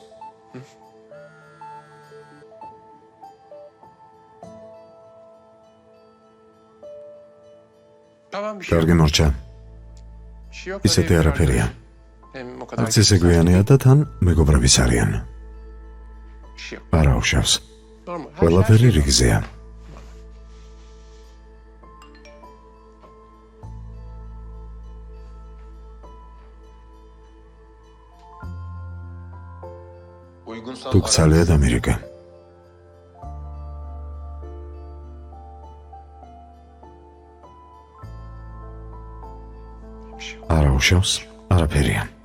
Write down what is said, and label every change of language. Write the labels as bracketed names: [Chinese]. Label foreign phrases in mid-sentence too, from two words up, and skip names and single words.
[Turkish] Tamam bir şey yok. [Georgian] კარგი მორჩა. [Turkish] Bir şey yok. [Georgian] ისეთი [Turkish] Hadi [Georgian] არაფერია. [Turkish] Hem o kadar [Georgian] არც ესე გვიანია და თან მეგობრებიც არიან. [Turkish] Bir şey yok. [Georgian] არა უშავს. [Turkish] Normal. Her [Georgian] ყველაფერი [Turkish] şey- [Georgian] რიგზეა. [Turkish] Uygunsan [Georgian] თუქცალია და ამერიკა. [Turkish] Bir şey yok. [Georgian] არა უშავს, არაფერია.